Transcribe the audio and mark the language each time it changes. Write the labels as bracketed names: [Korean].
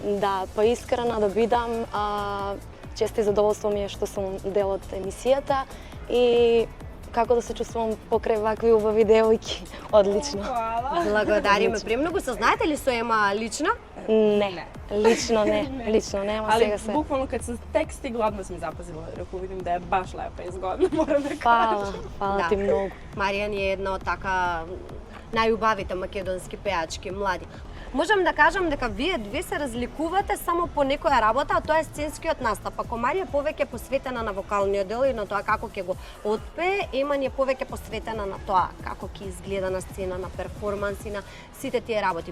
[Macedonian] Да, поискрена да бидам, чест и задоволство ми е што сум дел од емисијата и како да се чувствувам покрај вакви убави девојки. Одлично. Благодариме премногу. Се знаете ли со Ема лично? Не, лично не, ама [Serbian] Ali [Macedonian] сега се. [Serbian] bukvalno kad sam tek stigla, odmah sam zapazila, rekao vidim da je baš lepa i zgodna, moram da kažem. [Macedonian] Фала ти многу. Марија ни е една од така најубавите македонски пеачки, млади. Можам да кажам дека вие две се разликувате само по некоја работа, а тоа е сценскиот настап. Ако Марија е повеќе посветена на вокалниот дел и на тоа како ќе го отпее, Ема ни е повеќе посветена на тоа како ќе изгледа на сцена, на перформанси, на сите тие работи.